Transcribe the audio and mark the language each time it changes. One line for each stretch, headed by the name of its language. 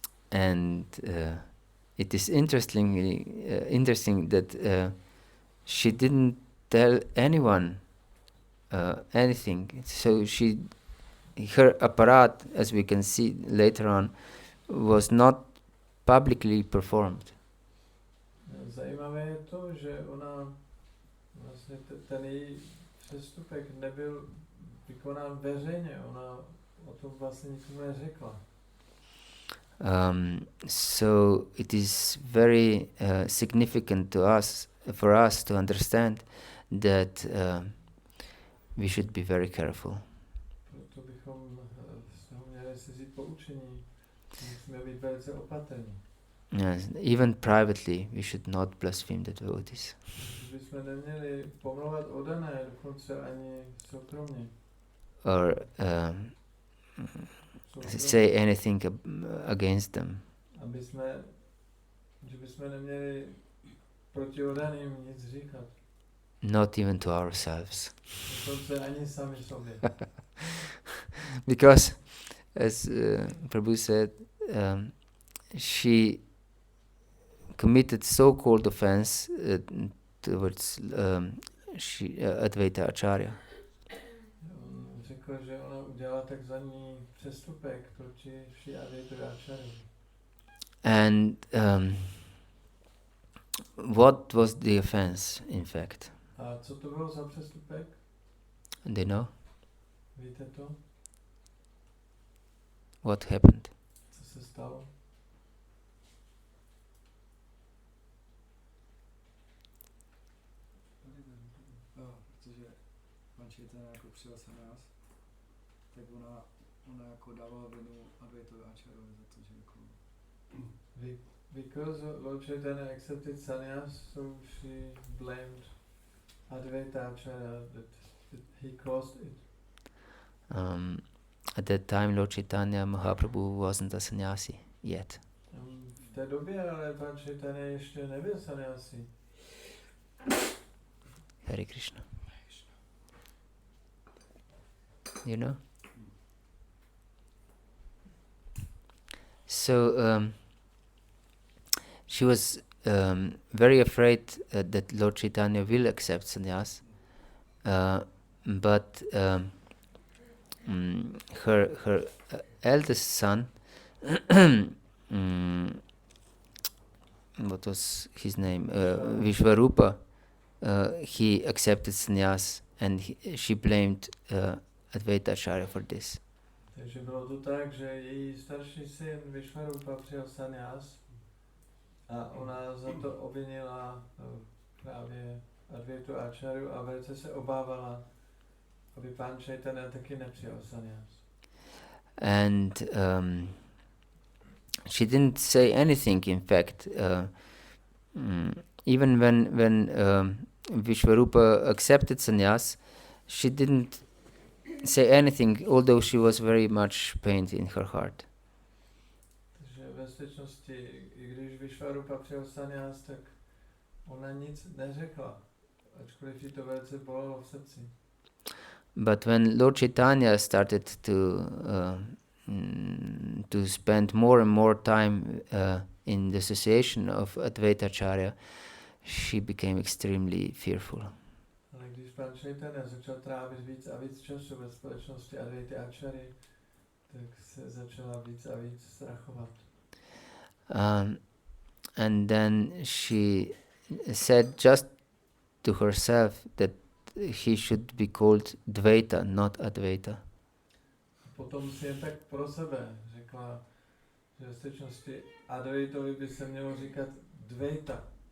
English: And it is interesting that she didn't tell anyone anything. So her aparat, as we can see later on, was not publicly performed.
Czech: Zajímavé je to, že ona vlastně ten její přestupek nebyl vykonán veřejně. Ona o tom vlastně nikomu neřekla.
English: So it is very significant for us to understand that we should be very careful.
Czech: Proto bychom z toho měli si vzít poučení. Musíme být velice opatrní.
English: Yes, even privately we should not blaspheme the devotees.
Czech: Bychom neměli pomlouvat oddané, dokonce ani soukromně.
English: Or say anything against them.
Czech: Že bychom neměli proti oddaným nic říkat.
English: Not even to ourselves.
Czech: Dokonce ani sami sobě.
English: Because, as Prabhu said, she committed so-called offense towards Advaita Acharya.
Czech: Řekl, že ona udělala takzvaný přestupek proti Šri Advaita Acharya.
English: And what was the offense, in fact?
Czech: A co to bylo za přestupek?
English: They know?
Czech: Víte to?
English: What happened?
Czech: Co se stalo? Protože pan Chaitanya jako přijal sannyas, tak ona jako dávala vinu Advaitovi Acharyovi za to, že jako...
English: Because Lord Chaitanya accepted sannyas, so she blamed Advaita Acharya that he caused it. At that time, Lord Chaitanya Mahaprabhu wasn't a sannyasi yet.
Czech: V té době ale pan Chaitanya ještě nebyl sannyasi.
English: Hare Krishna. You know? So she was very afraid that Lord Chaitanya will accept sannyas, but her eldest son, what was his name? Vishvarupa. He accepted sannyas, and she blamed Advaita Acharya for this.
Czech: Takže bylo to tak, že její starší syn Vishvarupa přijal sannyas a ona za to obvinila právě Advaitu Acharyu a velice se obávala, aby pán Chaitanya taky nepřijal sannyas.
English: And she didn't say anything, in fact. Even when Vishvarupa accepted sannyas, she didn't say anything, although she was very much pained in her heart.
Czech: Takže ve skutečnosti, i když Vishvarupa přijal sannyas, tak ona nic neřekla, ačkoliv jí to velice bolelo v srdci.
English: But when Lord Chaitanya started to spend more and more time in the association of Advaita Acharya, she became extremely fearful.
Czech: Ale když pán Chaitanya začal trávit víc a víc času ve společnosti Advaity Acharya, tak se začala víc a víc strachovat.
English: And then she said just to herself that he should be called Dvaita, not Advaita.
Czech: Potom si jen tak pro sebe řekla, že ve skutečnosti Advaitovi by se mělo říkat Dvaita.